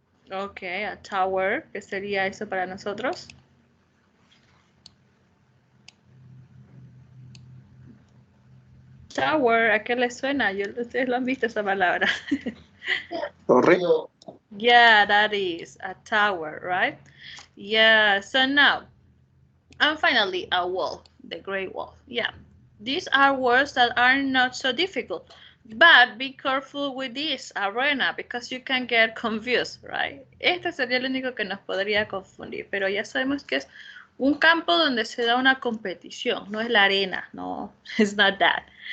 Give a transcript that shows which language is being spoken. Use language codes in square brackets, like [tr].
[en] Okay, a tower. [es] ¿Qué sería eso para nosotros? Tower, ¿a qué le suena? Ustedes lo han visto esa palabra. Torre. [en] Yeah, that is a tower, right? Yeah, so now, and finally, a wall, the Great Wall. Yeah, these are words that are not so difficult, but be careful with this arena because you can get confused, right? [es] Este sería el único que nos podría confundir, pero ya sabemos que es un campo donde se da una competición, no es la arena, no, [en] it's not that.